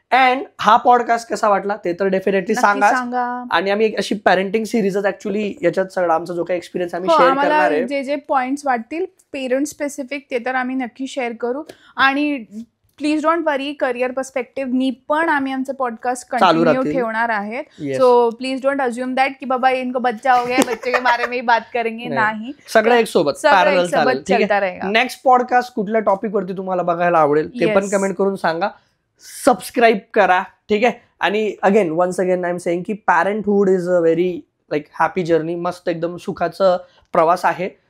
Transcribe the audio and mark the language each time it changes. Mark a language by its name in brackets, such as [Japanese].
[Marathi] And हा podcast कसा वाटला ते तर डेफिनेटली सांगा. आणि आम्ही एक अशी पॅरेंटिंग सिरीजच ऍक्च्युअली याच्यात सगळा आमचा जो काही एक्सपिरियन्स आम्ही शेअर करणार आहे, जे पॉइंट्स वाटतील पेरेंट स्पेसिफिक ते तर आम्ही नक्की शेअर करू. आणि [English] please don't worry, [Marathi] career perspective पण आम्ही आमचं पॉडकास्ट कंटिन्यू ठेवणार आहेत. [English] so please don't assume that [Hindi] की बाबा इनको बच्चा हो गया, बच्चे के बारे में बात करेंगे. [Marathi] नाही, सगळं एक सोबत पॅरलल [Hindi] चलता रहेगा. [Marathi] नेक्स्ट पॉडकास्ट कुठल्या टॉपिक वरती तुम्हाला बघायला आवडेल ते पण कमेंट करून सांगा. सबस्क्राईब करा, ठीक आहे. आणि [English] once again I am saying की parenthood is a very happy journey, [Marathi] मस्त एकदम सुखाचं प्रवास आहे.